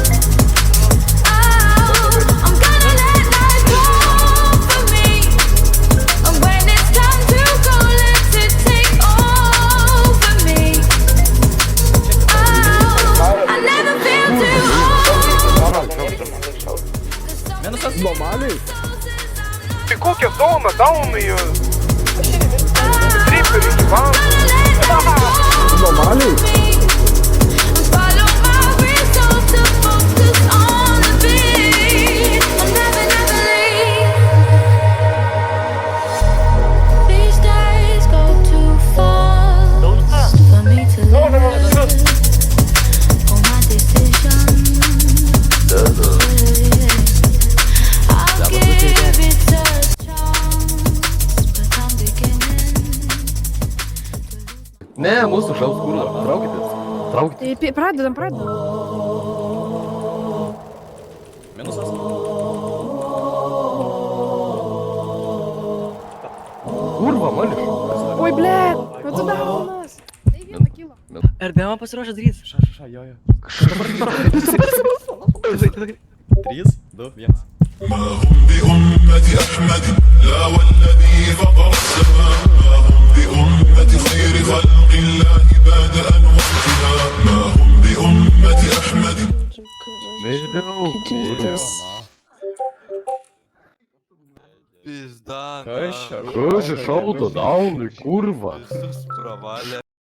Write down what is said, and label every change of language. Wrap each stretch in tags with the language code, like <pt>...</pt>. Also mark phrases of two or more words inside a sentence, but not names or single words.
<en>Oh, I'm gonna let life go for me, and when it's time to go, let it take over me. Oh, I never felt too old.</en> <lt>Normaliai? Tai kokią zoną gaunu jų? Triperių gyvenu. Normaliai?</lt> <en>Follow my resolve to focus on the beat. I'll never, never leave. These days go too fast for me to live. All my decisions, I'll give it a chance, but I'm beginning.</en> <lt>Ne, mūsų šaus kurva. Traukitės. Traukitės. Tai pradedam. Minusas. Kurva, mališ. Oi, blėt, nu tu daunas. Tai vieną kilo. RDM pasiruošęs daryti. Ša, jo. 3, 2, 1.</lt> <ar>ما هم بأمة أحمد لا والذي فطر السماء ما هم بأمة خير خلق الله بعد أنوارها ما هم بأمة أحمد</ar> <lt>Nežinau. Pizda. Kas čia šaudo daunui, kurva? Visus pravalė.</lt>